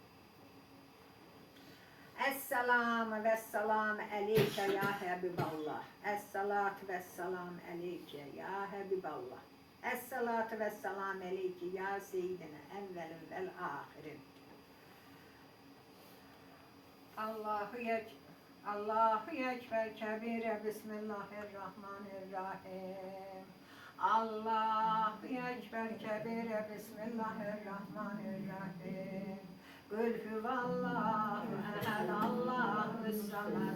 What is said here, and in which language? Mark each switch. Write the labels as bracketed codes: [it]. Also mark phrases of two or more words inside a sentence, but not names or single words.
[ar] السلام والسلام عليك يا حبيب الله. الصلاة والسلام عليك يا حبيب الله. الصلاة والسلام عليك يا سيدنا الأولين والآخرين. الله أكبر كبيرا بسم الله الرحمن الرحيم. الله أكبر كبيرا بسم الله الرحمن الرحيم. قل هو الله أحد الله الصمد.